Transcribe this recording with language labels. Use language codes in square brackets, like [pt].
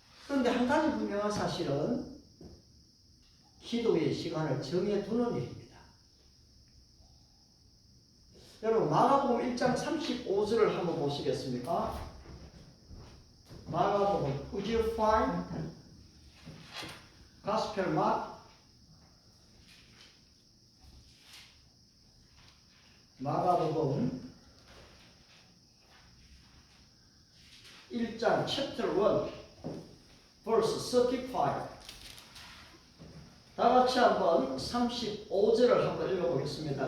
[ko] 그런데 한 가지 분명한 사실은 기도의 시간을 정해두는 일입니다. 여러분 마가복음 1장 35절을 한번 보시겠습니까? [en] 마가복음 Would you find Gospel Mark? [ko] 마가복음 1장 [en] chapter 1 verse 35. [ko] 다 같이 한번 35절을 한번 읽어보겠습니다.